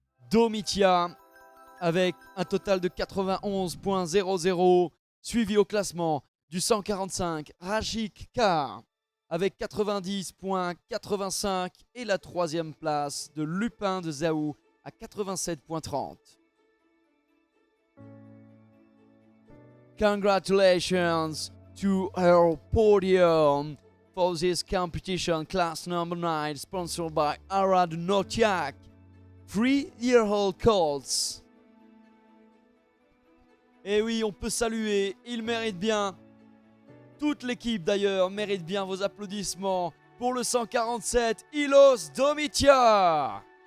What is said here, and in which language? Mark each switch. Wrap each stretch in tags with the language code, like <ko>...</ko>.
<fr>Domitia avec un total de 91.00, suivi au classement du 145, Rachik K avec 90.85 et la troisième place de Lupin de Zaou à 87.30.</fr> <en>Congratulations to our podium for this competition, class number 9, sponsored by Arad Notiak, 3-year-old colts.</en> <fr>Et oui, on peut saluer, il mérite bien. Toute l'équipe d'ailleurs mérite bien vos applaudissements pour le 147, Ilos Domitia.</fr>